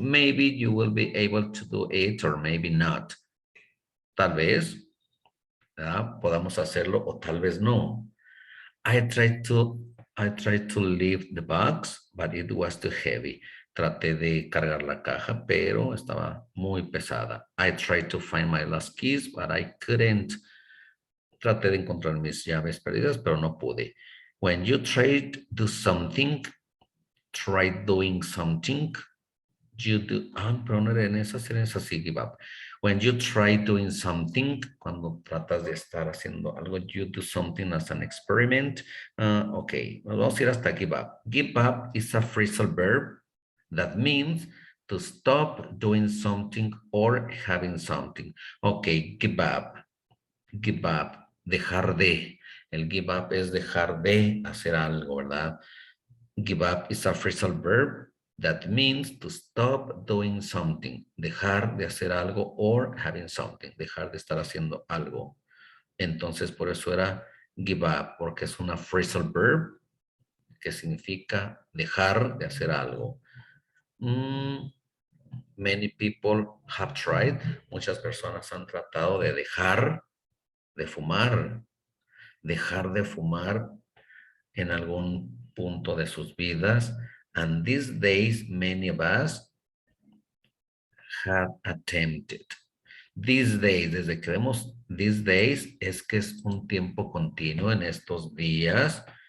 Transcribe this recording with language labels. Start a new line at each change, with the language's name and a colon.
English: Maybe you will be able to do it or maybe not.
Spanish: Tal vez podamos hacerlo o tal vez no.
English: I tried to lift the box, but it was too heavy.
Spanish: Traté de cargar la caja, pero estaba muy pesada.
English: I tried to find my lost keys, but I couldn't.
Spanish: Traté de encontrar mis llaves perdidas, pero no pude.
English: When you try to do something, try doing something, you do,
Spanish: pero no era en esa sí,
English: give up. When you try doing something,
Spanish: cuando tratas de estar haciendo algo,
English: you do something as an experiment.
Spanish: Ok, nos vamos a ir hasta give up.
English: Give up is a phrasal verb that means to stop doing something or having something. Ok, give up. Give up, dejar de.
Spanish: El give up es dejar de hacer algo, ¿verdad?
English: Give up is a phrasal verb that means to stop doing something,
Spanish: dejar de hacer algo
English: or having something,
Spanish: dejar de estar haciendo algo. Entonces, por eso era give up, porque es una phrasal verb que significa dejar de hacer algo.
English: Many people have tried.
Spanish: Muchas personas han tratado de dejar de fumar. Dejar de fumar en algún punto de sus vidas.
English: And these days, many of us have attempted.
Spanish: These days, desde que vemos these days, es que es un tiempo continuo en estos días.